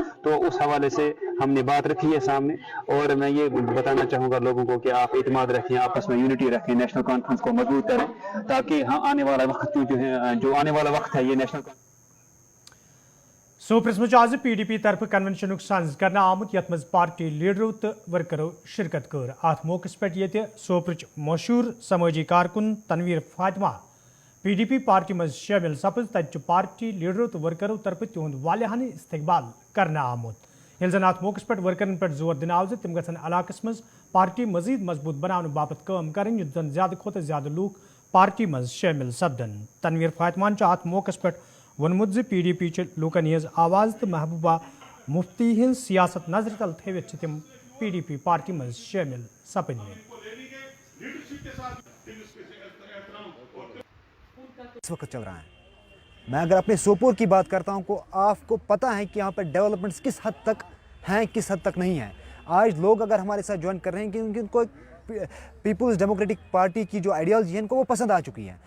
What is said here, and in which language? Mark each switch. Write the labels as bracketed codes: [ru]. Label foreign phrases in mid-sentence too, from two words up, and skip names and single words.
[hi] तो उस हवाले से हमने बात रखी है सामने, और मैं ये बताना चाहूँगा लोगों को कि आप इत्मीनान रखें, आपस में यूनिटी रखें, नेशनल कॉन्फ्रेंस को मजबूत करें, ताकि हाँ आने वाला वक्त जो आने वाला वक्त है ये नेशनल [ks] सोपरस मज आज PDP तरफ कन्वेंशन सन्ज करना आमुत यथ मज पार्टी लीडरों तो वर्करों शिरकत कर। अत मौके पे ये सोपरच मशहूर समाजी कारकुन तनवीर फातिमा PDP पार्टी मज शामिल सपज तत पार्टी लीडरों तो वर्करों तरफ तिहद वालियान इस्तकबाल करना आमुत। ये जन अत मौके पे वर्करन पे जोर दिन आव तम गन इलाकस मज पार्टी मजीद मजबूत बनाने बाबत काम करें, युत जन ज्यादा खोत ज्यादा लूक पार्टी मज शामिल सपदन। तनवीर फातिमान अत मौके पे वोनमुत PDP लूकन हज आवाज़ तो महबूबा मुफ्ती हज सियासत नजर तल थवित तम PDP पार्टी मज शामिल सपन। [hi] इस वक्त चल रहा है, मैं अगर अपने सोपोर की बात करता हूं को आपको पता है कि यहाँ पर डेवलपमेंट्स किस हद तक हैं, किस हद तक नहीं हैं। आज लोग अगर हमारे साथ ज्वाइन कर रहे हैं क्योंकि उनको पीपल्स डेमोक्रेटिक पार्टी की जो आइडियोलॉजी है इनको वो पसंद आ चुकी है।